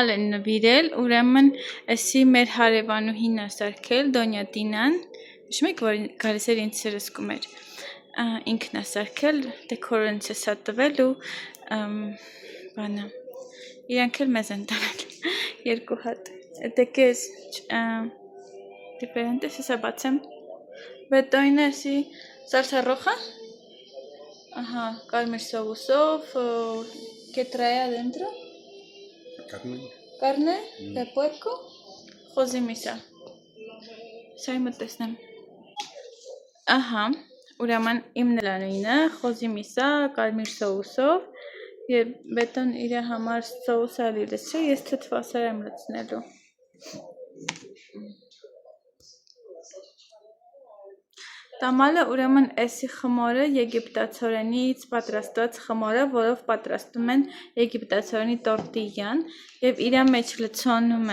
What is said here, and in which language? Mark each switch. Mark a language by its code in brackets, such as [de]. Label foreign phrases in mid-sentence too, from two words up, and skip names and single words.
[hy] են նվիրել, ուրեմն էսի մեր հարևանուհին է սարքել, Դոնյա Տինան, հիշում եք, որ գալիս էր ինձ սրսկում էր, ինքն է սարքել, դեկորը ինձ է սա տվել ու բանը, իրանք էլ մեզ են տվել, երկու հատ, դեք ես diferentes, եսա բացեմ, բետոյնը էսի [es] salsa roja, [hy] կարմիր սոուսով, [es] ¿qué trae adentro? Carne de puerco, [hy] խոզի միսա, սա իմը տեսնեմ, ուրաման իմ նլանույնը, խոզի միսա, կարմիր սոուսով, և բետոն իր համար սոուս ալի լսը, ես թթվասար եմ լծնելու, տամալը ուրեմն էսի խմորը եգիպտացորենից պատրաստված խմորը, որով պատրաստում են եգիպտացորենի տորտիյան և իրա մեջ լցոնում